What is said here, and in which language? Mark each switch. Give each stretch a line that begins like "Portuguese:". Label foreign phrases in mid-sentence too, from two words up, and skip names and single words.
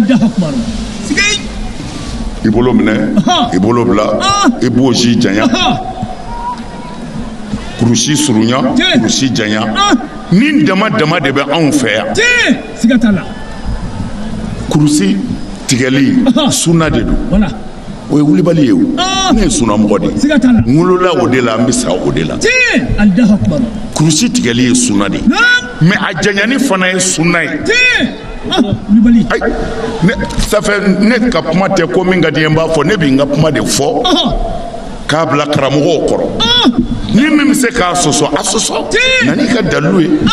Bambara: i bolo minɛ i bolo bila i b'o si janya kurusi surunya kurusi janya nin dama dama de bɛ anw fɛ yan kurusi tigɛli sunna de don o ye wulibali ye o ne ye sunnamɔgɔ de ye n wolola o de la n bɛ sa o de la kurusi tigɛli ye sunna de ye mais a janyani fana ye sunna ye
French: ça fait
Bambara: ne ka kuma tɛ ko min ka di n ye n b'a fɔ ne bɛ n ka kuma de fɔ k'a bila karamɔgɔw kɔrɔ ni min bɛ se k'a sɔsɔ a sɔsɔ na n'i ka dalilu ye